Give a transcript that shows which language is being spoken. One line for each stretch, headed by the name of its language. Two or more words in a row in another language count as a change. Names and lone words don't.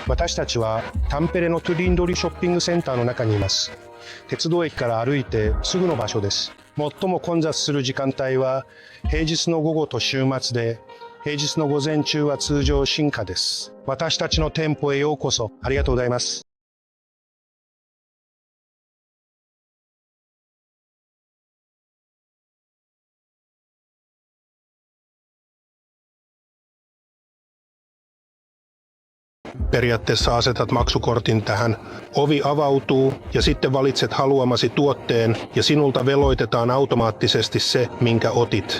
Japanese: 私たちはタンペレのトゥリンドリショッピングセンターの中にいます。鉄道駅から歩いてすぐの場所です。最も混雑する時間帯は平日の午後と週末で、平日の午前中は通常進化です。私たちの店舗へようこそ。ありがとうございます。
Finnish: Periaatteessa asetat maksukortin tähän, ovi avautuu ja sitten valitset haluamasi tuotteen ja sinulta veloitetaan automaattisesti se, minkä otit.